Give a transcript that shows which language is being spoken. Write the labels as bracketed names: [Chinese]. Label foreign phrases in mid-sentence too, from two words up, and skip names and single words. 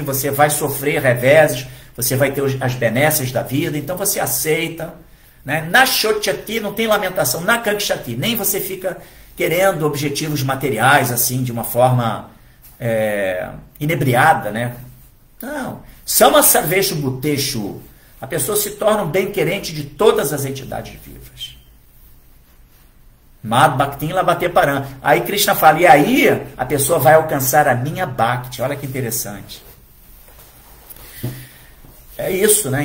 [Portuguese] Você vai sofrer reveses. Você vai ter as benesses da vida. Então você aceita. Né? [Sanskrit] न शोचति [Portuguese] não tem lamentação. [Sanskrit] न काङ्क्षति [Portuguese] nem você fica querendo objetivos materiais assim de uma forma inebriada. Né? Não. [Sanskrit] समसर्वेषु भूतेषु. [Portuguese] A pessoa se torna um bem-querente de todas as entidades vivas. [Sanskrit] मद् भक्तिं लभते परम्. [Portuguese] Aí Krishna fala, e aí a pessoa vai alcançar a minha Bhakti. Olha que interessante. É isso, né?